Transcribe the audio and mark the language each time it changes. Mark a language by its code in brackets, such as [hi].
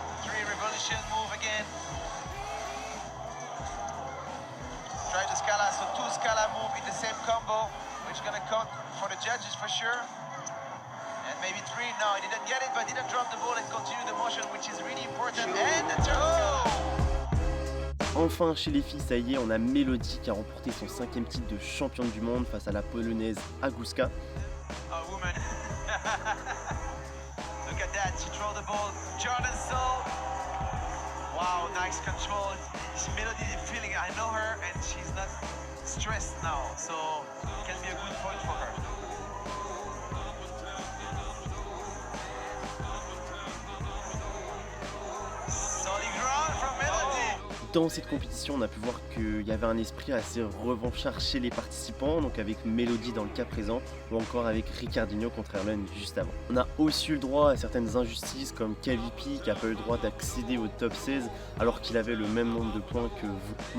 [en] 3 revolution move again. Try the Scala, so 2 Scala move in the same combo, which which gonna count for the judges for sure. And maybe 3. No, he didn't get it, but didn't drop the ball and continue the motion, which is really important. And the [fr] Enfin, chez les filles, ça y est, on a Melody qui a remporté son 5e titre de championne du monde face à la polonaise Aguska. [en] Oh, woman. Look at that, she threw the ball. Jordan Soul. Wow, nice control. Melody feeling, I know her, and she's not stressed now, so it can be a good point for her. Solid ground from Melody. [fr] Dans cette compétition, on a pu voir qu'il y avait un esprit assez revanchard chez les participants, donc avec Melody dans le cas présent, ou encore avec Ricardinho contre Erlen juste avant. On a aussi eu le droit à certaines injustices, comme KVP qui n'a pas eu le droit d'accéder au top 16 alors qu'il avait le même nombre de points que vous.